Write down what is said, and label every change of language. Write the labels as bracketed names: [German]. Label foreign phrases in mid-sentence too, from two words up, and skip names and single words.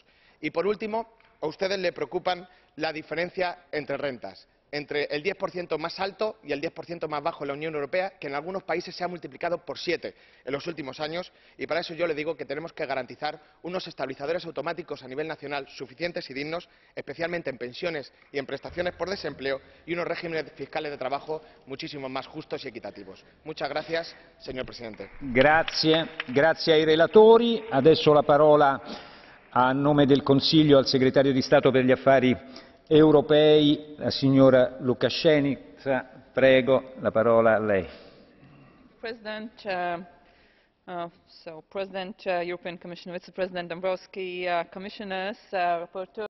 [Spanish] Y, por último, a ustedes les preocupa la diferencia entre rentas, entre el 10% más alto y el 10% más bajo en la Unión Europea, que en algunos países se ha multiplicado por 7 en los últimos años, y para eso yo le digo que tenemos que garantizar unos estabilizadores automáticos a nivel nacional suficientes y dignos, especialmente en pensiones y en prestaciones por desempleo, y unos regímenes fiscales de trabajo muchísimo más justos y equitativos. Muchas gracias, señor presidente. [Italian] Grazie ai relatori. Adesso la parola a nome del Consiglio al Segretario di Stato per gli Affari Europei, la signora Lukashenko. Prego, la parola a lei. [English] President, So, President, European Commission Vice President Dombrovskis, Commissioners, Rapporteur.